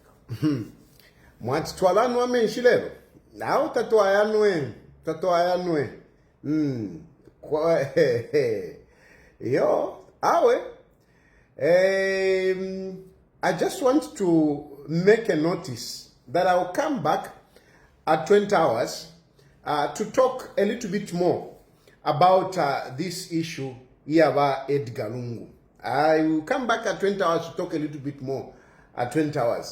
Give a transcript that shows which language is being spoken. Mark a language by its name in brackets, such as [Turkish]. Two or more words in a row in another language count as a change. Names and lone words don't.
[Bemba] Mwati twalanu amenshi lero. Nao tatoayanwe. Kwa yo, awe. [English] I just want to make a notice that I'll come back at 20 hours to talk a little bit more about this issue here about Edgar Lungu. I will come back at 20 hours to talk a little bit more at 20 hours.